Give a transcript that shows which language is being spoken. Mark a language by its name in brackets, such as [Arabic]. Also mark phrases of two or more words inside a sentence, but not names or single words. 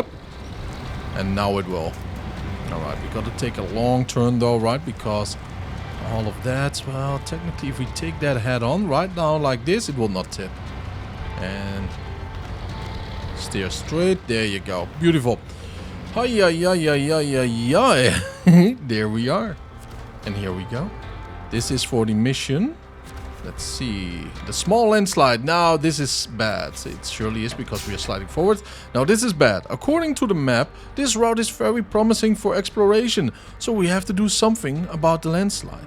[English] And now it will. Alright, we gotta take a long turn though, right? Because all of that, well, technically if we take that head on right now like this, it will not tip. And steer straight. There you go. Beautiful. Hi-yi-yi-yi-yi-yi. There we are. And here we go. This is for the mission. Let's see. The small landslide. Now, this is bad. It surely is because we are sliding forward. Now, this is bad. According to the map, this route is very promising for exploration. So we have to do something about the landslide.